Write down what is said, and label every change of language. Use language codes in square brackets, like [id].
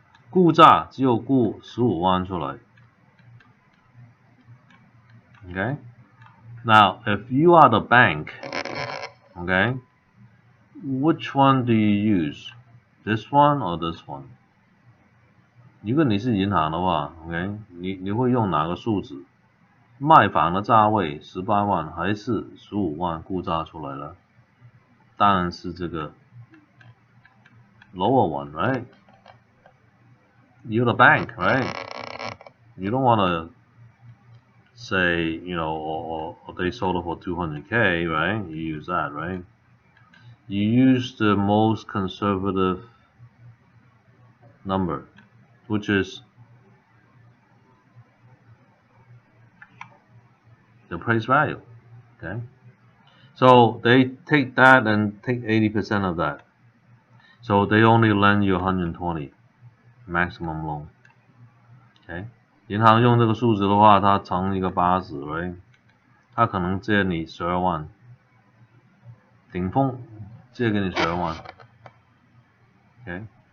[zh] 估价只有估15万出来。 [en] Okay? Now, if you are the bank, okay, which one do you use? This one or this one? [zh] 如果你是银行的话 ，OK， 你会用哪个数字？卖房的价位18万还是15万估价出来了？当然是这个 [en] lower one, right? You're the bank, right? You don't want to say, or they sold it for 200K, right? You use that, right? You use the most conservative number, which is the appraised value, okay? So they take that and take 80% of that. So they only lend you 120 maximum loan, okay? [zh] 银行用这个数字的话，它乘一个80， right? 它可能借你12万，顶峰借给你12万 ，okay?